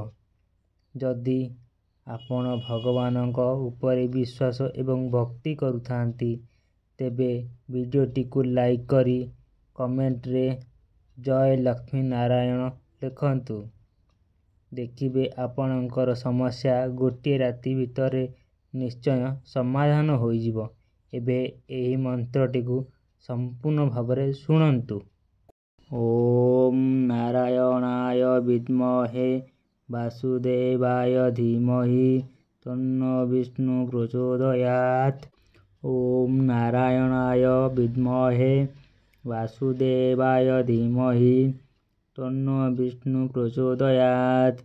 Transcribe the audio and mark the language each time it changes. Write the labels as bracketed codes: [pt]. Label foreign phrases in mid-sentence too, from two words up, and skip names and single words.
[or] ଯଦି ଆପଣ ଭଗବାନଙ୍କ ଉପରେ ବିଶ୍ୱାସ ଏବଂ ଭକ୍ତି କରୁଥାନ୍ତି ତେବେ ଭିଡିଓଟିକୁ ଲାଇକ କରି କମେଣ୍ଟ ରେ ଜୟ ଲକ୍ଷ୍ମୀ ନାରାୟଣ ଲେଖନ୍ତୁ। ଦେଖିବେ ଆପଣଙ୍କର ସମସ୍ୟା ଗୋଟିଏ ରାତି ଭିତରେ ନିଶ୍ଚୟ ସମାଧାନ ହୋଇ ଯିବ। ଏବେ ଏହି ମନ୍ତ୍ରଟିକୁ ସମ୍ପୂର୍ଣ୍ଣ ଭାବରେ ଶୁଣନ୍ତୁ। [sa] ओम नारायणाय विद्महे वासुदेवाय धीमहि तन्नो विष्णु प्रचोदयात्। ओम नारायणाय विद्महे वासुदेवाय धीमहि तन्नो विष्णु प्रचोदयात्।